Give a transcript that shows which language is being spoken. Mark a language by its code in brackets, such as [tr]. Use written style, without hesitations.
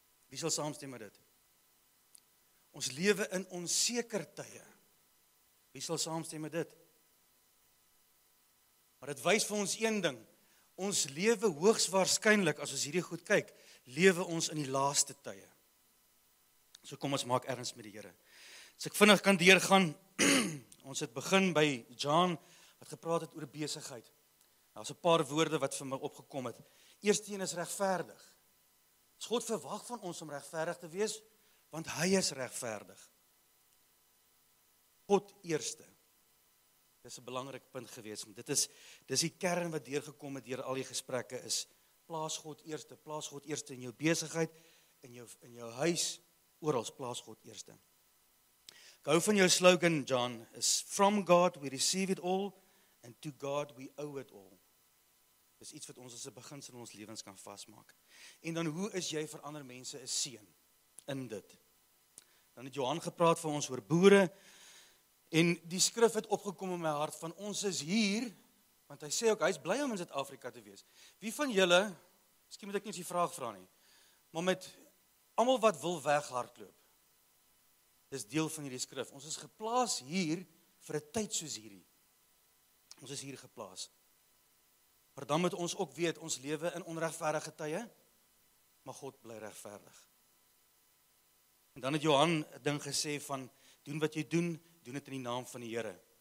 [af] Wie sal saamstem met dit? Ons lewe in onseker tye. Wie sal saamstem met dit? Maar dit wys vir ons een ding. Ons lewe hoogs waarskynlik, as ons hierdie goed kyk, lewe ons in die laaste tye. So kom ons maak erns met die Here. As ek vinnig kan deurgaan, ons het begin by John, wat gepraat het oor besigheid. Daar's 'n paar woorde wat vir my opgekom het. Eerste een is regverdig. God verwag van ons om regverdig te wees, want hy is regverdig. God eerste. Dis 'n belangrike punt gewees. Dis die kern wat deurgekom het deur al die gesprekke is, plaas God eerste in jou besigheid, in jou huis, oral plaas God eerste. Ek hou van jou slogan, John, is [en] from God we receive it all and to God we owe it all. [af] Dis iets wat ons as 'n beginsel in ons lewens kan vasmaak. En dan hoe is jy vir ander mense 'n seën in dit? Dan het Johan gepraat vir ons oor boere en die skrif het opgekom in my hart van ons is hier, want hy sê ook hy's bly om in Suid-Afrika te wees. Wie van julle, miskien moet ek nie eens die vraag vra nie, maar met almal wat wil weghardloop. Dis deel van hierdie skrif. Ons is geplaas hier vir 'n tyd soos hierdie. Ons is hier geplaas. Maar dan moet ons ook weet, ons lewe in onregverdige tye, maar God bly regverdig. En dan het Johan 'n ding gesê van, doen wat jy doen dit in die naam van die Here.